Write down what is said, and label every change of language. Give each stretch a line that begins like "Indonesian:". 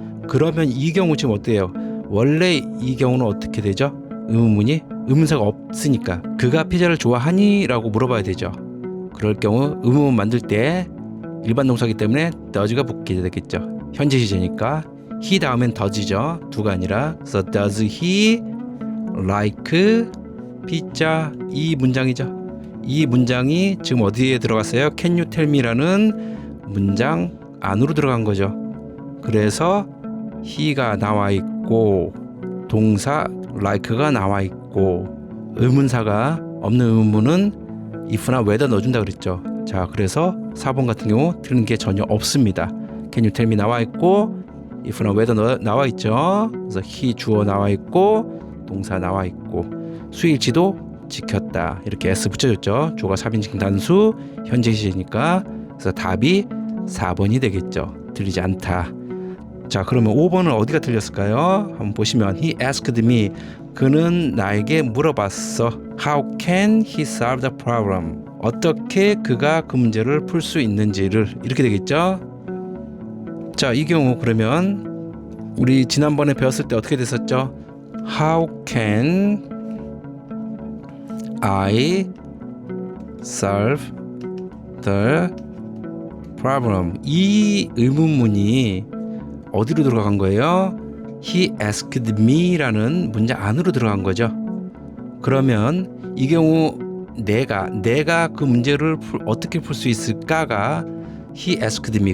Korean: 그러면 이 경우 지금 어때요? 원래 이 경우는 어떻게 되죠? 의문문이 의문사가 없으니까 그가 피자를 좋아하니? 라고 물어봐야 되죠. 그럴 경우 의문문 만들 때 일반 동사이기 때문에 does가 붙게 되겠죠. 현재 시제니까 he 다음엔 does죠. do가 아니라. 그래서
English: does he like pizza?
Korean: 이 문장이죠. 이 문장이 지금 어디에 들어갔어요?
English: Can you tell me
Korean: 라는 문장 안으로 들어간 거죠. 그래서 he가 나와 있고 동사 like가 나와 있고 의문사가 없는 의문문은 if나 whether 넣어준다 그랬죠. 자, 그래서 4번 같은 경우 틀린 게 전혀 없습니다.
English: Can you tell me
Korean: 나와 있고 if나 whether 나와 있죠. 그래서 he 주어 나와 있고 동사 나와 있고 수일치도 지켰다. 이렇게 S 붙여줬죠. 주어가 3인칭 단수 현재 시제니까. 그래서 답이 4번이 되겠죠. 틀리지 않다. 자, 그러면 5번은 어디가 틀렸을까요? 한번 보시면
English: he asked me.
Korean: 그는 나에게 물어봤어.
English: How can he solve the problem?
Korean: 어떻게 그가 그 문제를 풀 수 있는지를 이렇게 되겠죠. 자, 이 경우 그러면 우리 지난번에 배웠을 때 어떻게 됐었죠?
English: How can I solve the problem?
Korean: 이 의문문이 어디로 들어간 거예요?
English: He asked me
Korean: 라는 문장 안으로 들어간 거죠. 그러면 이 경우 내가 그 문제를 어떻게 풀 수 있을까가
English: He asked me.